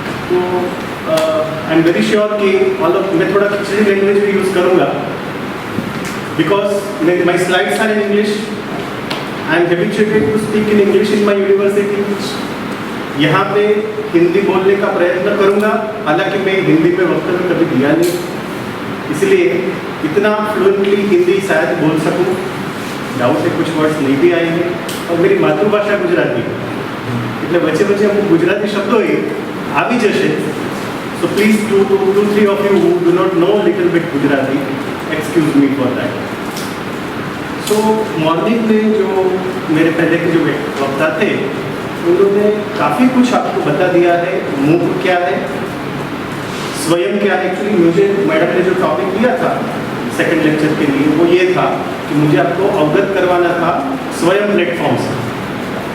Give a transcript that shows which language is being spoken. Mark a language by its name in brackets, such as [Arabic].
[English] तो I am very sure [Hindi] कि मैं थोड़ा खिचड़ी [English] Language भी use करूँगा, because my slides are in English. I am habituated to speak in English in my university. [Hindi] यहाँ पे हिंदी बोलने का प्रयत्न करूँगा, हालांकि मैं हिंदी में वक्तव्य कभी दिया नहीं, इसलिए इतना फ्लुएंटली हिंदी शायद बोल सकूं। डाउट है कुछ वर्ड्स नहीं भी आएंगे, और मेरी मातृभाषा गुजराती [Gujarati] એટલે વચ્ચે વચ્ચે અમુક ગુજરાતી શબ્દો આવી જશે, [English] so please 2-3 of you who do not know little bit Gujarati, excuse me for that. [Hindi] So morning में जो मेरे पहले के जो वक्ता थे उन्होंने काफ़ी कुछ आपको बता दिया है। मूक क्या है, स्वयं क्या है। एक्चुअली मुझे मैडम ने जो टॉपिक दिया था सेकंड लेक्चर के लिए वो ये था कि मुझे आपको अवगत करवाना था स्वयं प्लेटफॉर्म से।